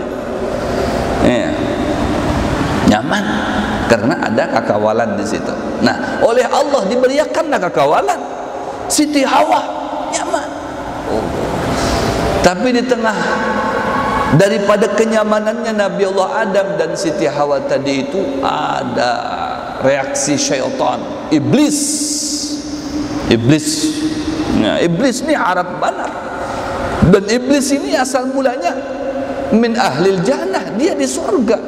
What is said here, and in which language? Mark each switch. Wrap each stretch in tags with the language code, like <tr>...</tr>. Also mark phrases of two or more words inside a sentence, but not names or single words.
<bjn>Ya. Nyaman karena ada kekawalan di situ. Nah, oleh Allah diberiakanlah kekawalan.</bjn> <id>Siti Hawa nyaman. Tapi di tengah daripada kenyamanannya Nabi Allah Adam dan Siti Hawa tadi itu ada reaksi syaitan, iblis.</id> <bjn>Nah, iblis ini Arab benar.</bjn> <id>Dan iblis ini asal mulanya</id> <ar>من أهل الجنة,</ar> <id>dia di surga.</id>